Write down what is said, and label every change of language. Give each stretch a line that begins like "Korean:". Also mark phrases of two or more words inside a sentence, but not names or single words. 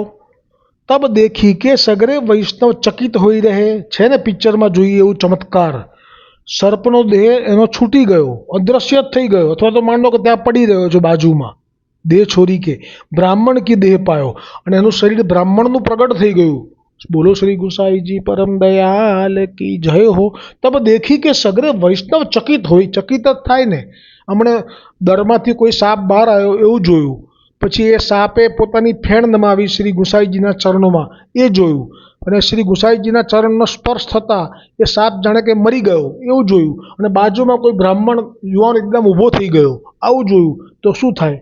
Hindi: तब देखी के सगरे वैष्णव चकित होई रहे.
Gujarati: છે ને પિક્ચરમાં જોઈએ એવું ચમત્કાર. સર્પનો દેહ એનો છૂટી ગયો, અદ્રશ્ય થઈ ગયો, અથવા તો માંડો કે ત્યાં પડી રહ્યો છે બાજુમાં,
Hindi: देह छोरी के ब्राह्मण की देह पायो,
Gujarati: અને એનું શરીર બ્રાહ્મણનું પ્રગટ થઈ ગયું.
Hindi: बोलो श्री गुसाई जी परम दयाल की जय हो। तब देखी के सगरे वैष्णव चकित होय,
Gujarati: ચકિત જ થાય ને. હમણે દરમાંથી કોઈ સાપ બહાર આવ્યો એવું જોયું, પછી એ સાપે પોતાની ફેણ નમાવી શ્રી ગુસાઈજીના ચરણોમાં એ જોયું, અને શ્રી ગુસાઈજીના ચરણનો સ્પર્શ થતાં એ સાપ જાણે કે મરી ગયો એવું જોયું, અને બાજુમાં કોઈ બ્રાહ્મણ યુવાન એકદમ ઊભો થઈ ગયો આવું જોયું, તો શું થાય?